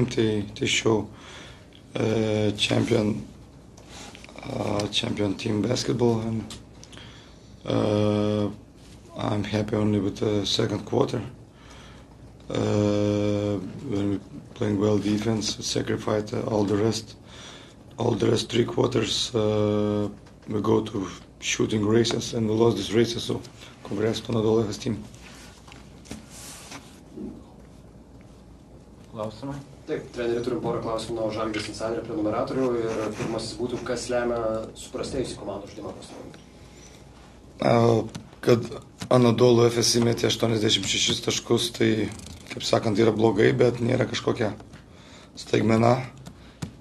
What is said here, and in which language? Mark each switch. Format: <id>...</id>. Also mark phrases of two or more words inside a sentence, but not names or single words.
<en>They show champion team basketball, and I'm happy only with the second quarter. When we playing well defense, sacrificed all the rest 3 quarters. We go to shooting races and we lost these races. So congrats to Anadolu Efes team.</en> <lt>Klausimai? Taip, treneri, turim porą klausimų nuo Žalgiris insiderio prenumeratorių ir pirmasis būtų, kas lemia suprastėjusį komandų žaidimą pastaruoju. Kad Anadolu Efes įmetė 86 taškus, tai, kaip sakant, yra blogai, bet nėra kažkokia staigmena.</lt>